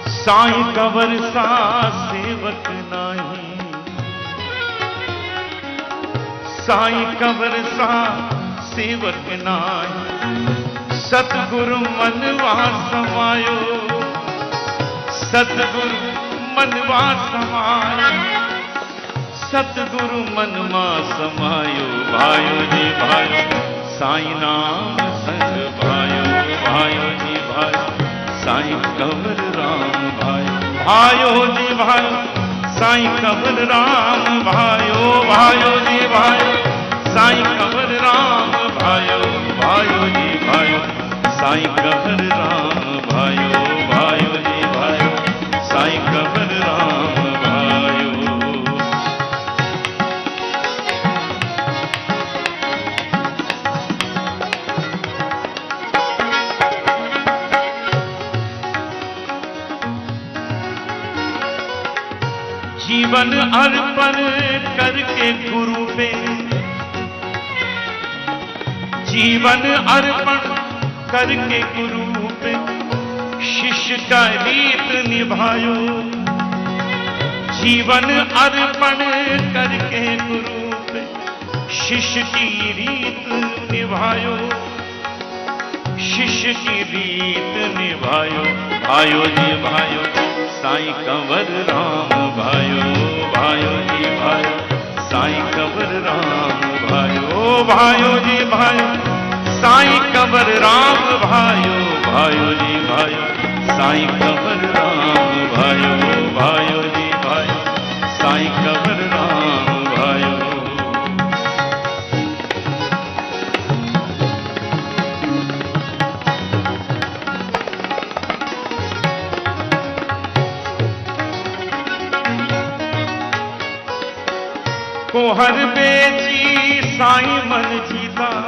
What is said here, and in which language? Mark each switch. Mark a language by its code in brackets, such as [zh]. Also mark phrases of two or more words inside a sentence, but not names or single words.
[sd] साईं कंवर सा सेवक नाही, साईं कंवर सा सेवक नाही। सतगुरु मनवा समायो, सतगुरु मनवा समायो, सतगुरु मनमा समायो। भायो जी भायो साईं नाम संग भायो, भायो जी भायो साईं कंवर राम भायो, भायो जी भायो साईं कंवर राम भायो, भायो जी भायो साईं कंवर राम भायो, भायो जी भायो साईं कंवर राम भायो, भायो जी भायो साईं कंवर राम भायो। [hi] जीवन अर्पण करके गुरु पे, जीवन अर्पण करके गुरु पे शिष्य का रीत निभायो, जीवन अर्पण करके गुरु पे शिष्य की रीत निभायो, शिष्य की रीत निभायो। भायो जी भायो साईं कंवर राम भायो, भायो जी भायो साईं कंवर राम भायो, भायो जी भायो साईं कंवर राम भायो, भायो जी भायो साईं कंवर राम भायो, भायो जी भायो साईं कंवर राम भायो। कोहर बेची साईं मन जीता,